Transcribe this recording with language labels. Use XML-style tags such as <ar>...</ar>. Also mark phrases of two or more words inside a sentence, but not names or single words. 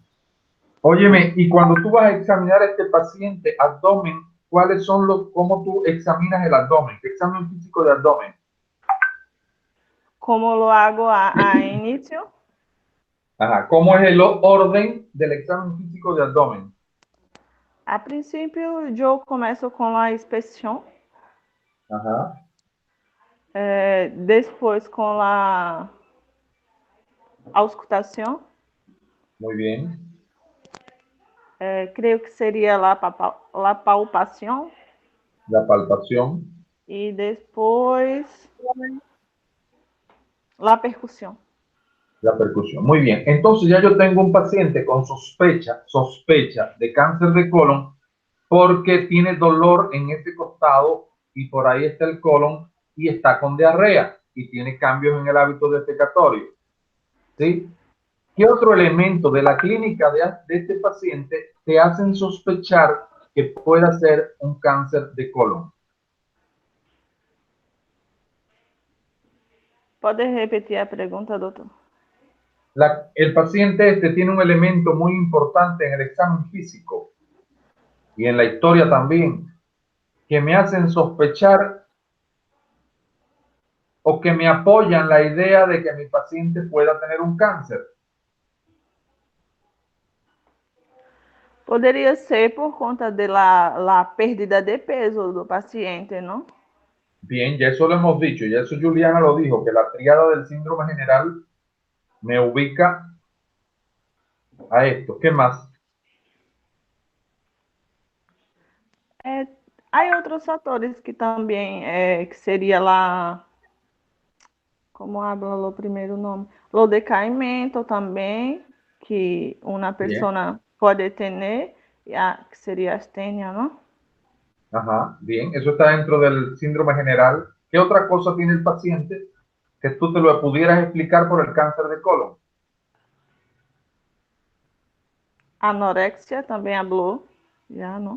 <es>Óyeme, y cuando tú vas a examinar a este paciente abdomen, cómo tú examinas el abdomen? ¿Qué examen físico de abdomen? ¿Cómo lo hago a inicio? Ajá. ¿Cómo es el orden del examen físico de abdomen?</es> <pt>A princípio, eu começo com a inspeção.</pt> <es>Ajá.</es> <pt>Depois com a auscultação.</pt> <es>Muy bien.</es> <pt>Creio que seria a palpação.</pt> <es>La palpación.</es> <pt>E depois a percussão.</pt> <es>La percusión. Muy bien. Entonces ya yo tengo un paciente con sospecha de cáncer de colon porque tiene dolor en este costado y por ahí está el colon y está con diarrea y tiene cambios en el hábito defecatorio. ¿Sí? ¿Qué otro elemento de la clínica de este paciente te hacen sospechar que pueda ser un cáncer de colon?</es> <pt>Pode repetir a pergunta, doutor?</pt> <es>El paciente tiene un elemento muy importante en el examen físico y en la historia también, que me hacen sospechar o que me apoyan la idea de que mi paciente pueda tener un cáncer.</es> <pt>Poderia ser por conta</pt> <es>de la pérdida de peso</es> <pt>do paciente, não?</pt> <es>Bien, ya eso lo hemos dicho, ya eso Juliana lo dijo, que la triada del síndrome general me ubica a esto. ¿Qué más?</es> <pt>Há outros fatores que também, que seria lá, como habla o primeiro nome, o decaimento também, que uma pessoa pode ter, que seria astenia, ¿no?</pt> <es>Ajá, bien, eso está dentro del síndrome general. ¿Qué otra cosa tiene el paciente que tú te lo pudieras explicar por el cáncer de colon? Anorexia também habló, ya, ¿no?</es>